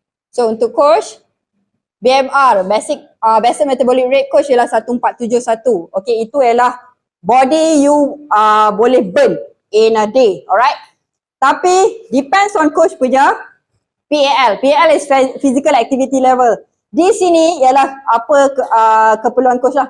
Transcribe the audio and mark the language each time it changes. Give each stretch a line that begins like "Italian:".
Malay: So untuk coach, BMR, basic metabolic rate coach ialah 1471.
English: Okay,
Malay: itu ialah
English: body you
Malay: boleh
English: burn in a day, alright?
Malay: Tapi
English: depends on
Malay: coach punya PAL.
English: PAL is physical activity level.
Malay: Di sini ialah apa keperluan coach lah.